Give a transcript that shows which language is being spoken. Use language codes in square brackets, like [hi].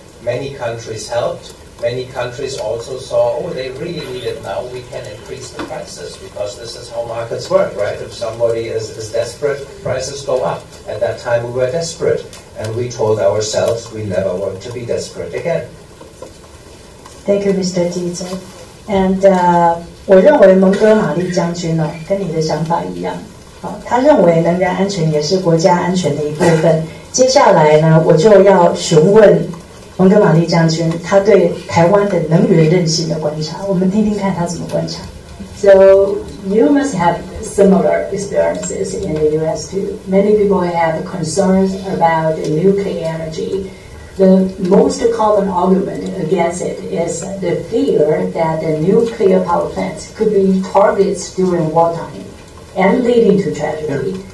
[en] Many countries helped. Many countries also saw, oh, they really need it now. We can increase the prices because this is how markets work, right? If somebody is desperate, prices go up. At that time, we were desperate. And we told ourselves we never want to be desperate again. Thank you, Mr. Teacher. [zh] And 我认为蒙哥马利将军呢，跟你的想法一样。他认为能源安全也是国家安全的一部分。接下来呢，我就要询问蒙哥马利将军他对台湾的能源韧性的观察。我们听听看他怎么观察。 [en] So you must have similar experiences in the U.S. too. Many people have concerns about nuclear energy. The most common argument against it is the fear that the nuclear power plants could be targets during wartime and leading to tragedy. Yeah.